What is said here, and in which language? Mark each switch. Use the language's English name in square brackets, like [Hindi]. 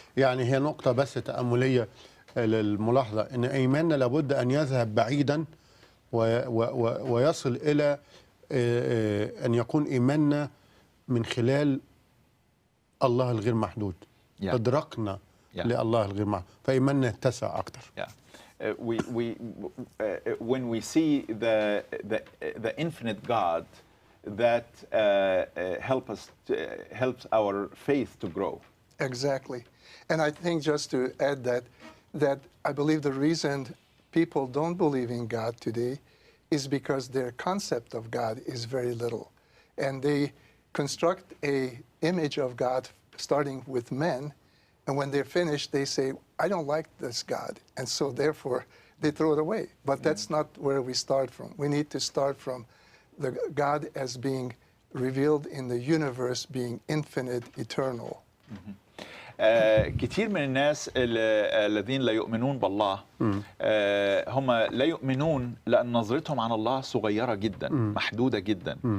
[Arabic] يعني هي نقطة بس تأملية للملاحظة، ان ايماننا لابد ان يذهب بعيدا ويصل الى ان يكون ايماننا من خلال الله الغير محدود. ادركنا لله الغير محدود، فإيماننا يتسع أكتر. [English] When we see the infinite God, that helps our faith to grow. Exactly. And I think, just to add that I believe the reason people don't believe in God today is because their concept of God is very little. And they construct an image of God starting with men, and when they're finished, they say, I don't like this God. And so therefore, they throw it away. But that's not where we start from. We need to start from the God as being revealed in the universe, being infinite, eternal. [Arabic] كتير من الناس الذين لا يؤمنون بالله هم لا يؤمنون لأن نظرتهم عن الله صغيرة جدا، محدودة جدا.